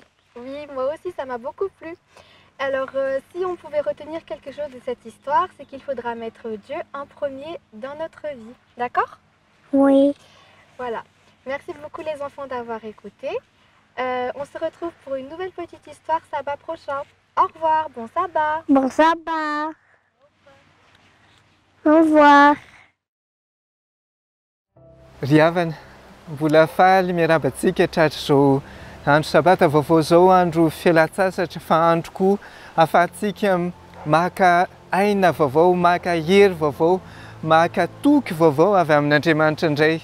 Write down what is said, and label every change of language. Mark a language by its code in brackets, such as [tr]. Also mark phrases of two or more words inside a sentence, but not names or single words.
[fr] Oui, moi aussi ça m'a beaucoup plu. Alors si on pouvait retenir quelque chose de cette histoire, c'est qu'il faudra mettre Dieu en premier dans notre vie. D'accord? Oui. Voilà. Merci beaucoup les enfants d'avoir écouté. On se retrouve pour une nouvelle petite histoire sabbat prochain. Au revoir, bon sabbat. Bon sabbat. Au revoir. [mg] Riavana, mbola faly miarabantsika tratrizao andro sabata vaovao zao, andro fialan-tsasatra fa andro koa ahafahantsika maka aina vaovao, maka hery vaovao, maka toky vaovao avy amin'Andriamanitra indray.